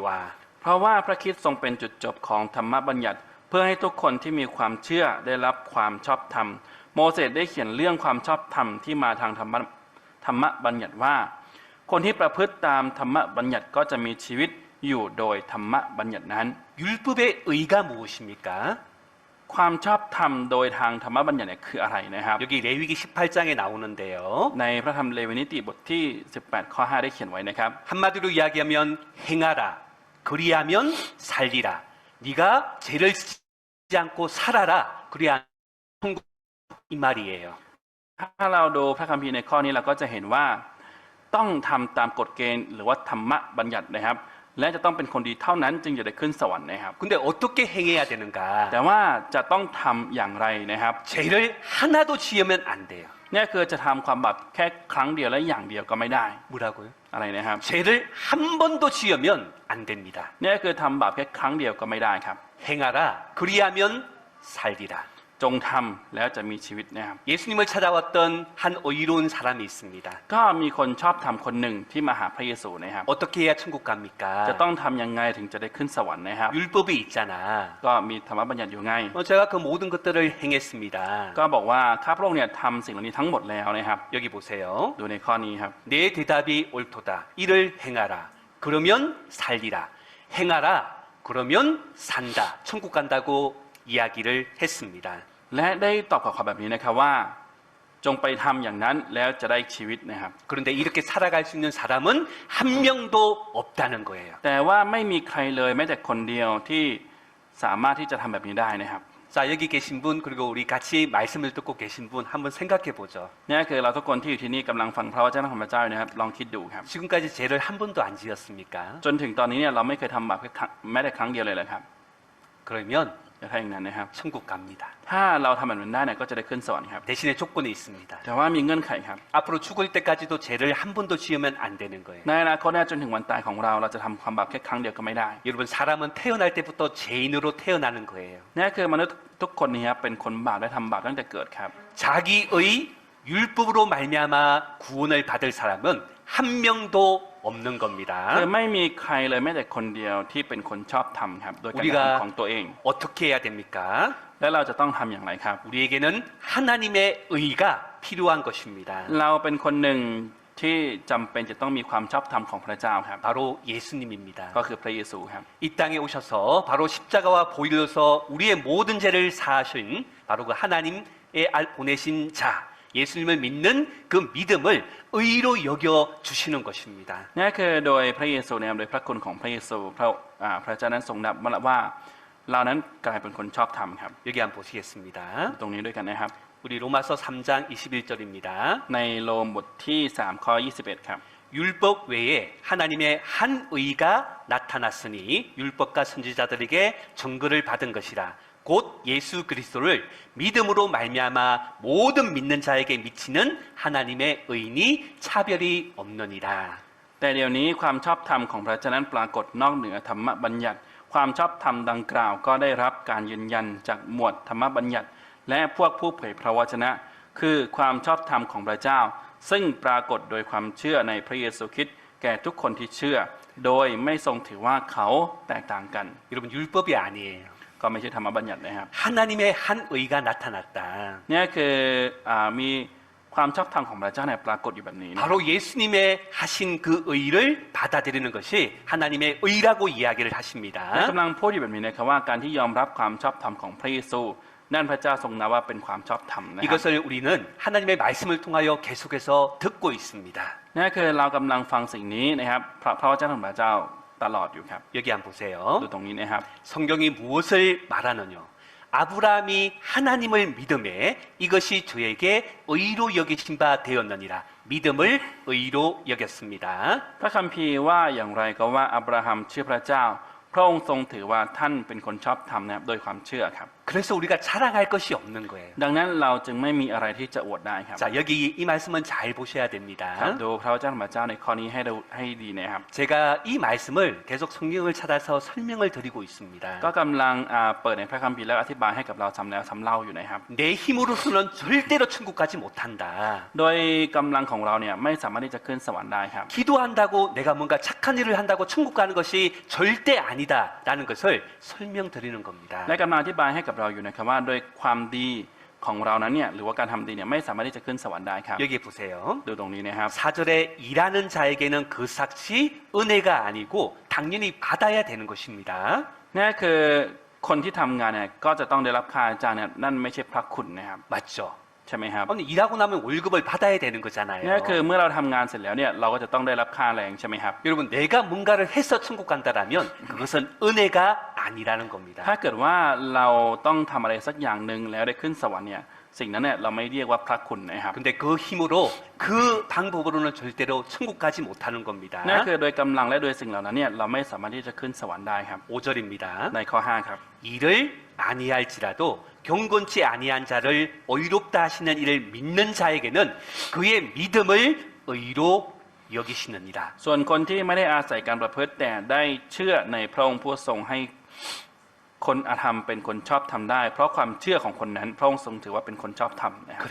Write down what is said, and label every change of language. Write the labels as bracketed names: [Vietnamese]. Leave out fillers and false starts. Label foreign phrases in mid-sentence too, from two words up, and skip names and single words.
[Thai] เพราะว่าพระคริสต์ทรงเป็นจุดจบของธรรมบัญญัติ เพื่อให้ทุกคนที่มีความเชื่อได้รับความชอบธรรม โมเสสได้เขียนเรื่องความชอบธรรมที่มาทางธรรมบัญญัติว่า คนที่ประพฤติตามธรรมบัญญัติก็จะมีชีวิตอยู่โดยธรรมบัญญัตินั้น [Korean] 율법의 의가 무엇입니까? [Thai] ความชอบธรรมโดยทางธรรมบัญญัติเนี่ยคืออะไรนะครับ [Korean] 여기 레위기 18장에 나오는데요. [Thai] ในพระธรรมเลวีนิติบทที่18ข้อ5ได้เขียนไว้นะครับ [Korean] 한마디로 이야기하면 행하라. 그리하면 살리라. 네가 죄를 짓지 않고 살아라. 그래야 천국 이 말이에요. [Thai] ถ้าเราดูพระคัมภีร์ในข้อนี้เราก็จะเห็นว่าต้องทำตามกฎเกณฑ์หรือว่าธรรมบัญญัตินะครับ และจะต้องเป็นคนดีเท่านั้นจึงจะได้ขึ้นสวรรค์นะครับ [Korean] 근데 어떻게 행해야 되는가? [Thai] แต่ว่าจะต้องทำอย่างไรนะครับ [Korean] 죄를 하나도 지으면 안 돼요. [Thai] เนี่ยคือจะทำความบาปแค่ครั้งเดียวและอย่างเดียวก็ไม่ได้ [Korean] 뭐라고요? [Thai] อะไรนะครับ [Korean] 죄를 한 번도 지으면 안 됩니다. [Thai] เนี่ยคือทำบาปแค่ครั้งเดียวก็ไม่ได้ครับ [Korean] 행하라. 그리하면 살리라. [Thai] จงทำแล้วจะมีชีวิตนะครับ [Korean] 예수님을 찾아왔던 한 의로운 사람이 있습니다. [Thai] ก็มีคนชอบทำคนหนึ่งที่มาหาพระเยซูนะครับ [Korean] 어떻게 해야 천국 [Thai] จะ [Korean] 갑니까? [Thai] ต้องทำยังไงถึงจะได้ขึ้นสวรรค์นะครับ [Korean] 율법이 있잖아. [Thai] ก็มีธรรมบัญญัติอยู่ไง [Korean] 제가 그 모든 것들을 행했습니다. [Thai] ก็บอกว่าข้าพระองค์เนี่ยทำสิ่งเหล่านี้ทั้งหมดแล้วนะครับ [Korean] 여기 보세요. [Thai] ดูในข้อนี้ครับ [Korean] 내 대답이 옳도다. 이를 행하라. 그러면 살리라. 행하라. 그러면 산다. 천국 간다고 이야기를 했습니다. [Thai] และได้ตอบกับเขาแบบนี้นะครับว่าจงไปทำอย่างนั้นแล้วจะได้ชีวิตนะครับ [Korean] 그런데 이렇게 살아갈 수 있는 사람은 한 명도 없다는 거예요. [Thai] แต่ว่าไม่มีใครเลยแม้แต่คนเดียวที่สามารถที่จะทำแบบนี้ได้นะครับ [Korean] 자, 여기 계신 분 그리고 우리 같이 말씀을 듣고 계신 분 한번 생각해 보죠. [Thai] นี่คือเราทุกคนที่อยู่ที่นี่กำลังฟังพระวจนะของพระเจ้าอยู่นะครับลองคิดดูครับ [Korean] 지금까지 죄를 한 번도 안 지었습니까? [Thai] จนถึงตอนนี้เนี่ยเราไม่เคยทำบาปแม้แต่ครั้งเดียวเลยเหรอครับ [Korean] 그러면 [Thai] ถ้าอย่างนั้นนะครับ [Korean] 천국 갑니다. [Thai] ถ้าเราทำแบบนั้นได้เนี่ยก็จะได้ขึ้นสวรรค์ครับ [Korean] 대신에 조건이 있습니다. [Thai] แต่ว่ามีเงื่อนไขครับ [Korean] 앞으로 죽을 때까지도 죄를 한 번도 지으면 안 되는 거예요. [Thai] ในอนาคตเนี่ยจนถึงวันตายของเราเราจะทำความบาปแค่ครั้งเดียวก็ไม่ได้ [Korean] 여러분 사람은 태어날 때부터 죄인으로 태어나는 거예요. [Thai] นี่คือมนุษย์ทุกคนนี้ครับเป็นคนบาปและทำบาปตั้งแต่เกิดครับ [Korean] 자기의 율법으로 말미암아 구원을 받을 사람은 한 명도 없는 [Thai] คือ [Korean] 겁니다. [Thai] ไม่มีใครเลยแม้แต่คนเดียวที่เป็นคนชอบทำครับโดยการกระทำของตัวเอง [Korean] 어떻게 해야 됩니까? [Thai] และเราจะต้องทำอย่างไรครับ [Korean] 우리에게는 하나님의 의가 필요한 것입니다. [Thai] เราเป็นคนหนึ่งที่จำเป็นจะต้องมีความชอบธรรมของพระเจ้าครับ [Korean] 바로 예수님입니다. [Thai] ก็คือพระเยซูครับ [Korean] 이 땅에 오셔서 바로 십자가와 보일러서 우리의 모든 죄를 사하신 바로 그 하나님의 보내신 자 예수님을 믿는 그 믿음을 의로 여겨 주시는 것입니다. [Thai] นี่คือโดยพระเยซูนะครับโดยพระคุณของพระเยซูพระเจ้านั้นทรงนับว่าเรานั้นกลายเป็นคนชอบธรรมครับ [Korean] 여기 한번 보시겠습니다. [Thai] ตรงนี้ด้วยกันนะครับ [Korean] 우리 로마서 3장 21절입니다. [Thai] ในโรมบทที่3ข้อ21ครับ [Korean] 율법 외에 하나님의 한 의가 나타났으니 율법과 선지자들에게 증거를 받은 것이라 곧 예수 그리스도를 믿음으로 말미암아 모든 믿는 자에게 미치는 하나님의 의인이 차별이 없느니라. [Thai] แต่เดี๋ยวนี้ความชอบธรรมของพระเจ้านั้นปรากฏนอกเหนือธรรมบัญญัติ ความชอบธรรมดังกล่าวก็ได้รับการยืนยันจากหมวดธรรมบัญญัติ และพวกผู้เผยพระวจนะ คือความชอบธรรมของพระเจ้า ซึ่งปรากฏโดยความเชื่อในพระเยซูคริสต์แก่ทุกคนที่เชื่อ โดยไม่ทรงถือว่าเขาแตกต่างกัน [Korean] 여러분 율법이 아니에요. [Thai] ก็ไม่ใช่ธรรมบัญญัตินะครับ [Korean] 하나님의 한 의가 나타났다. [Thai] นี่คือมีความชอบธรรมของพระเจ้าเนี่ยปรากฏอยู่แบบนี้นะ [Korean] 바로 예수님의 하신 그 의를 받아들이는 것이 하나님의 의라고 이야기를 [Thai] และ [Korean] 하십니다. [Thai] กำลังพูดอยู่แบบนี้นะครับว่าการที่ยอมรับความชอบธรรมของพระเยซูนั่นพระเจ้าทรงนับว่าเป็นความชอบธรรมนะครับ [Korean] 이것을 우리는 하나님의 말씀을 통하여 계속해서 듣고 있습니다. [Thai] นี่คือเรากำลังฟังสิ่งนี้นะครับพระวจนะของพระเจ้าตลอดอยู่ครับ [Korean] 여기 한번 보세요. [Thai] ดูตรงนี้นะครับ [Korean] 성경이 무엇을 말하느냐? 아브라함이 하나님을 믿음에 이것이 저에게 의로 여기신 바 되었느니라. 믿음을 의로 여겼습니다. [Thai] พระคัมภีร์ว่าอย่างไรก็ว่าอับราฮัมเชื่อพระเจ้า พระองค์ทรงถือว่าท่านเป็นคนชอบธรรมนะครับโดยความเชื่อครับ [Korean] 그래서 우리가 자랑할 것이 없는 거예요. [Thai] ดังนั้นเราจึงไม่มีอะไรที่จะอวดได้ครับ [Korean] 자, 여기 이 말씀은 잘 보셔야 [Thai] ครับ [Korean] 됩니다. [Thai] ดูพระวจนะของพระเจ้าในข้อนี้ให้ดีนะครับ [Korean] 제가 이 말씀을 계속 성경을 찾아서 설명을 드리고 있습니다. [Thai] ก็กำลังเปิดในพระคัมภีร์แล้วอธิบายให้กับเราซ้ำแล้วซ้ำเล่าอยู่นะครับ [Korean] 내 힘으로서는 절대로 천국 가지 못한다. [Thai] โดยกำลังของเราเนี่ยไม่สามารถที่จะขึ้นสวรรค์ได้ครับ [Korean] 기도한다고 내가 뭔가 착한 일을 한다고 천국 가는 것이 절대 아니다라는 것을 설명드리는 겁니다. [Thai] และกำลังอธิบายให้กับเราอยู่นะครับว่าโดยความดีของเรานั้นเนี่ยหรือว่าการทำดีเนี่ยไม่สามารถที่จะขึ้นสวรรค์ได้ครับ [Korean] 여기 보세요. [Thai] ดูตรงนี้นะครับ [Korean] 4절에 일하는 자에게는 그 삭시 은혜가 아니고 당연히 받아야 되는 것입니다. [Thai] นี่คือคนที่ทำงานเนี่ยก็จะต้องได้รับค่าจ้างเนี่ยนั่นไม่ใช่พระคุณนะครับ [Korean] 맞죠? [Thai] ใช่ไหมครับ [Korean] 아니 일하고 나면 월급을 받아야 되는 [Thai] นี่ [Korean] 거잖아요. [Thai] คือเมื่อเราทำงานเสร็จแล้วเนี่ยเราก็จะต้องได้รับค่าแรงใช่ไหมครับ [Korean] 여러분 내가 뭔가를 해서 천국 간다라면 그것은 은혜가 아니라는 겁니다. [Thai] ถ้าเกิดว่าเราต้องทำอะไรสักอย่างหนึ่งแล้วได้ขึ้นสวรรค์เนี่ยสิ่งนั้นเนี่ยเราไม่เรียกว่าพระคุณนะครับ [Korean] 근데 그 힘으로 그 방법으로는 절대로 천국 가지 못하는 겁니다. [Thai] นั่นคือโดยกำลังและโดยสิ่งเหล่านั้นเนี่ยเราไม่สามารถที่จะขึ้นสวรรค์ได้ครับ [Korean] 5절입니다. [Thai] ในข้อ5ครับ [Korean] 일을 아니할지라도 경건치 아니한 자를 의롭다 하시는 이를 믿는 자에게는 그의 믿음을 의로 여기시느니라. [Thai] ส่วนคนที่ไม่ได้อาศัยการประพฤติแต่ได้เชื่อในพระองค์ผู้ทรงให้คนอาธรรมเป็นคนชอบทำได้ เพราะความเชื่อของคนนั้นพระองค์ทรงถือว่าเป็นคนชอบทำนะครับ